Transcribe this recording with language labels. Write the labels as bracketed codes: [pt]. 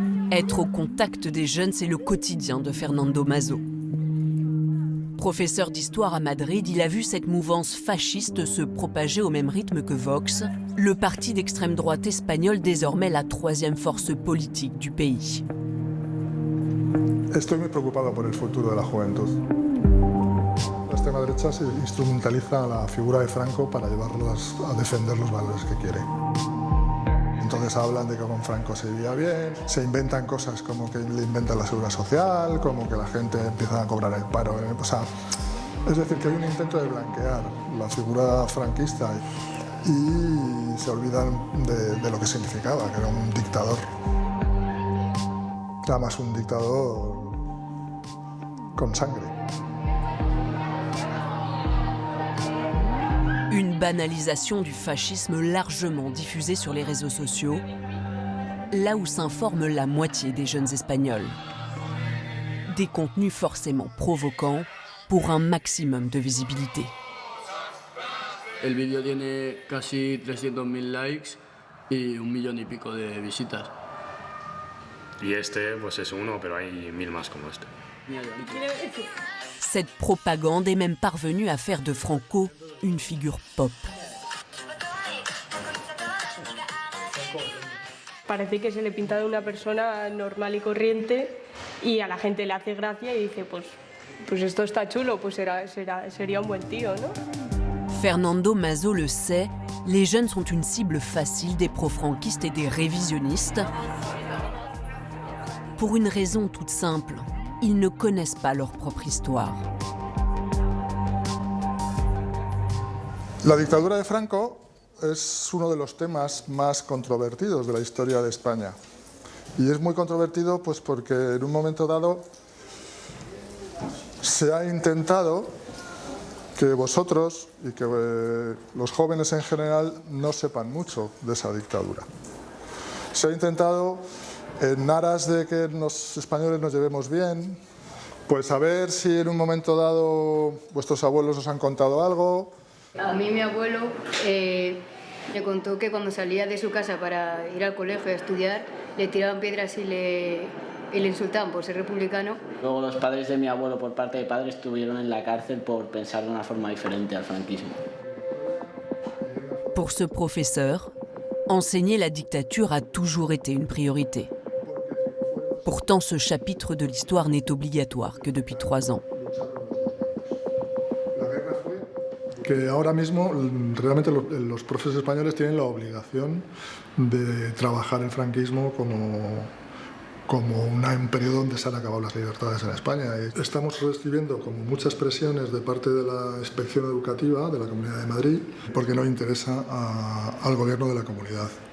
[fr] Être au contact des jeunes, c'est le quotidien de Fernando Mazo. Professeur d'histoire à Madrid, il a vu cette mouvance fasciste se propager au même rythme que Vox, le parti d'extrême droite espagnol désormais la troisième force politique du pays. [es] Estoy muy preocupado por el futuro de la juventud. La extrema derecha se instrumentaliza la figura de Franco para llevarlos a defender los valores que quiere. Entonces hablan de que con Franco se vivía bien, se inventan cosas como que le inventan la seguridad social, como que la gente empieza a cobrar el paro. O sea, es decir, que hay un intento de blanquear la figura franquista y se olvidan de lo que significaba, que era un dictador. Además, un dictador con sangre. [fr] Une banalisation du fascisme largement diffusée sur les réseaux sociaux, là où s'informe la moitié des jeunes Espagnols. Des contenus forcément provoquants pour un maximum de visibilité. [es] El vídeo tiene casi 300.000 likes y 1 millón y pico de visitas. Y este pues es uno, pero hay 1000 más como este. [fr] Cette propagande est même parvenue à faire de Franco une figure pop. [es] Parece que se le pinta de una persona normal y corriente y a la gente le hace gracia y dice, pues esto está chulo, pues sería un buen tío, ¿no? [fr] Fernando Mazo le sait, les jeunes sont une cible facile des pro-franquistes et des révisionnistes. Pour une raison toute simple, ils ne connaissent pas leur propre histoire. [es] La dictadura de Franco es uno de los temas más controvertidos de la historia de España. Y es muy controvertido pues porque en un momento dado se ha intentado que vosotros y que los jóvenes en general no sepan mucho de esa dictadura. Se ha intentado, en aras de que los españoles nos llevemos bien, pues a ver si en un momento dado vuestros abuelos os han contado algo. A mí mi abuelo me contó que cuando salía de su casa para ir al colegio a estudiar, le tiraban piedras y le insultaban por ser republicano. Luego los padres de mi abuelo, por parte de padres, estuvieron en la cárcel por pensar de una forma diferente al franquismo. [fr] Pour ce professeur, enseigner la dictature a toujours été une priorité. Pourtant, ce chapitre de l'histoire n'est obligatoire que depuis 3 ans. [es] Que ahora mismo realmente los profesores españoles tienen la obligación de trabajar el franquismo como un periodo donde se han acabado las libertades en España. Estamos recibiendo como muchas presiones de parte de la Inspección Educativa de la Comunidad de Madrid porque no interesa al gobierno de la comunidad.